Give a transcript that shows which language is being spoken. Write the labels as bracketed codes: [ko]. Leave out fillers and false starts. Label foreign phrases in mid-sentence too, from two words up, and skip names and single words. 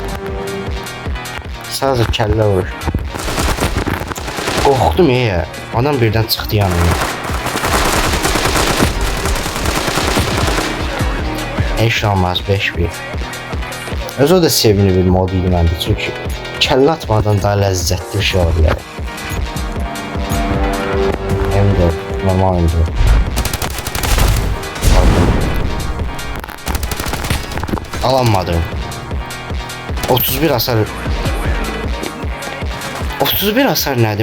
[az] Sadəcə kəllə vurur. Qorxdum ya. Adam birdən çıxdı yanıma. Heç olmaz 5-1. Öz o da sevimli bir mod idi məndə. Çünki kəllə atmadan daha ləzzətli bir şey olur yani. M4, normal M4. Alanmadım. 31 hasar. 31 hasar nədir?